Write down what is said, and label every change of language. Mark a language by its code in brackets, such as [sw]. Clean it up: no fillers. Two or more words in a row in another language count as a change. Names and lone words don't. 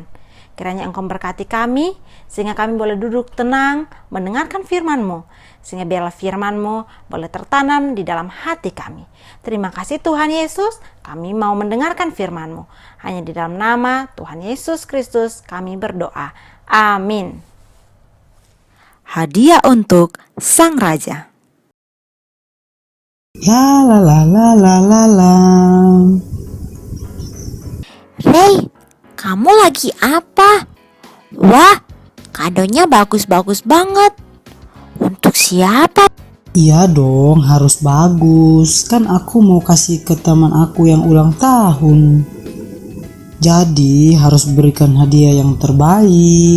[id] Kiranya Engkau berkati kami, sehingga kami boleh duduk tenang, mendengarkan firman-Mu, sehingga biarlah firman-Mu boleh tertanam di dalam hati kami. Terima kasih Tuhan Yesus, kami mau mendengarkan firman-Mu. Hanya di dalam nama Tuhan Yesus Kristus kami berdoa. Amin. Hadiah untuk Sang Raja. La la la la la la la. Rey, kamu lagi apa? Wah, kadonya bagus-bagus banget. Untuk siapa? Iya dong, harus bagus. Kan aku mau kasih ke teman aku yang ulang tahun. Jadi harus berikan hadiah yang terbaik.